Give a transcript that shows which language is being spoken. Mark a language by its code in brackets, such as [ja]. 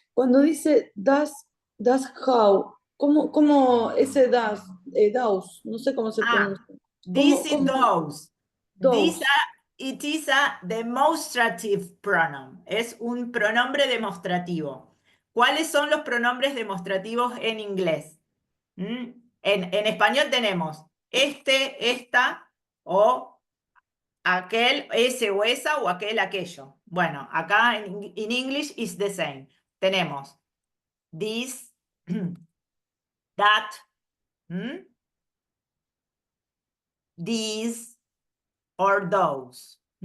[es] Cuando dice das how, ¿cómo ese das, no sé cómo se pronuncia? [en] This is [es] ¿Cómo? [en] those. Those. It is a demonstrative pronoun. [es] Es un pronombre demostrativo. ¿Cuáles son los pronombres demostrativos en inglés? En español tenemos este, esta, o aquel, ese o esa, o aquel, aquello. Bueno, acá en [en] English is the same. [es] Tenemos this, that, these, or those.